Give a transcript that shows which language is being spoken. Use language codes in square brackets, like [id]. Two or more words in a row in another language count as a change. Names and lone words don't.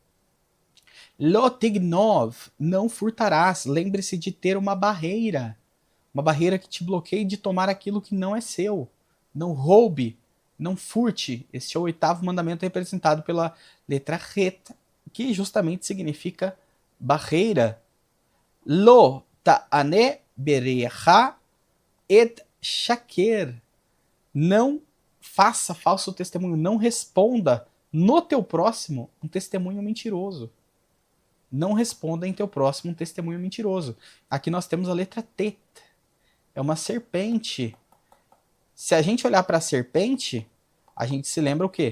[he] לא תגנב, [pt] não furtarás. Lembre-se de ter uma barreira que te bloqueie de tomar aquilo que não é seu. Não roube, não furte. Este é o 8º mandamento representado pela letra Het, que justamente significa barreira. [he] לא תענה ברעך עד שקר. [pt] Não faça falso testemunho, não responda no teu próximo um testemunho mentiroso. Não responda em teu próximo um testemunho mentiroso. Aqui nós temos a letra Tet. É uma serpente. Se a gente olhar para a serpente, a gente se lembra o quê?